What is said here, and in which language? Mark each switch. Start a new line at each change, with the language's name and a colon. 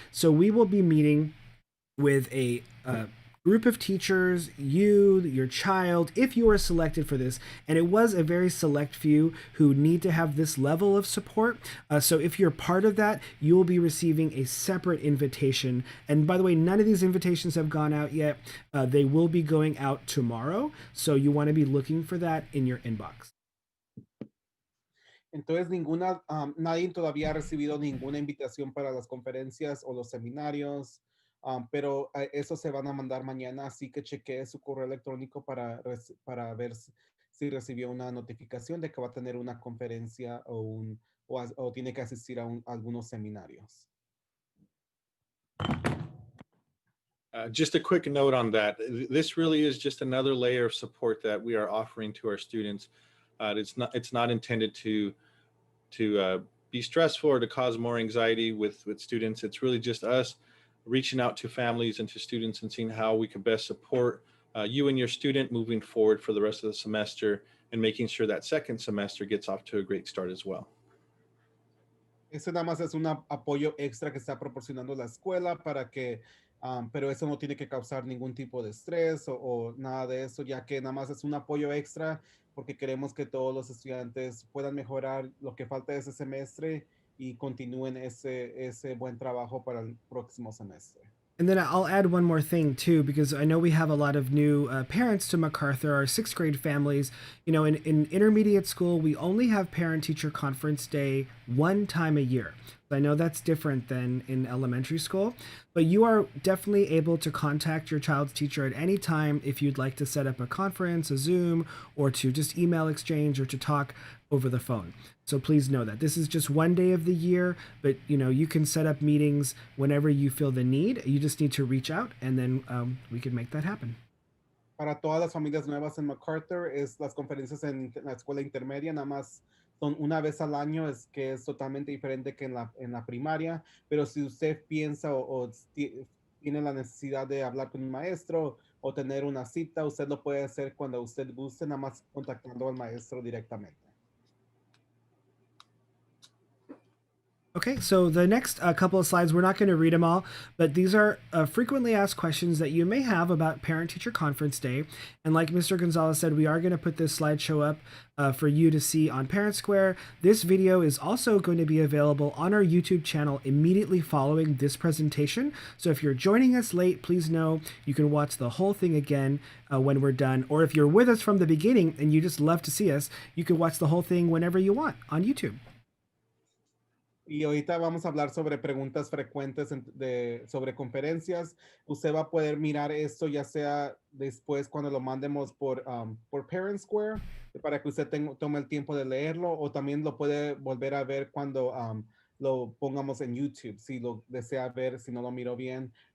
English: So we will be meeting with a group of teachers, your child, if you are selected for this, and it was a very select few who need to have this level of support. So if you're part of that, you will be receiving a separate invitation. And by the way, none of these invitations have gone out yet. They will be going out tomorrow. So you want to be looking for that in your inbox.
Spanish: Entonces, nadie todavía ha recibido ninguna invitación para las conferencias o los seminarios. Pero eso se van a mandar mañana, así que chequee su correo electrónico para ver si recibió una notificación de que va a tener una conferencia o tiene que asistir a algunos seminarios.
English: Just a quick note on that. This really is just another layer of support that we are offering to our students. It's not intended to be stressful or to cause more anxiety with students. It's really just us reaching out to families and to students and seeing how we could best support you and your student moving forward for the rest of the semester and making sure that second semester gets off to a great start as well.
Spanish: Eso nada más es un apoyo extra que está proporcionando la escuela para que, pero eso no tiene que causar ningún tipo de estrés o nada de eso, ya que nada más es un apoyo extra porque queremos que todos los estudiantes puedan mejorar lo que falta de ese semestre y continúen ese buen trabajo para el próximo semestre.
English: And then I'll add one more thing too, because I know we have a lot of new parents to MacArthur, our sixth grade families. You know, in intermediate school, we only have parent teacher conference day one time a year. I know that's different than in elementary school, but you are definitely able to contact your child's teacher at any time if you'd like to set up a conference, a Zoom, or to just email exchange or to talk over the phone. So please know that this is just one day of the year, but you know, you can set up meetings whenever you feel the need. You just need to reach out and then we can make that happen.
Spanish: Para todas las familias nuevas en MacArthur, es las conferencias en la escuela intermedia, nada más son una vez al año, es que es totalmente diferente que en la primaria, pero si usted piensa o tiene la necesidad de hablar con un maestro o tener una cita, usted lo puede hacer cuando usted guste, nada más contactando al maestro directamente.
English: Okay, so the next couple of slides, we're not going to read them all, but these are frequently asked questions that you may have about Parent-Teacher Conference Day. And like Mr. Gonzalez said, we are going to put this slideshow up for you to see on Parent Square. This video is also going to be available on our YouTube channel immediately following this presentation. So if you're joining us late, please know you can watch the whole thing again when we're done. Or if you're with us from the beginning and you just love to see us, you can watch the whole thing whenever you want on YouTube.
Spanish: Y ahorita vamos a hablar sobre preguntas frecuentes sobre conferencias. Usted va a poder mirar esto ya sea después cuando lo mandemos por Parent Square para que usted tome el tiempo de leerlo o también lo puede volver a ver cuando lo pongamos en YouTube si lo desea ver, si no lo miró bien.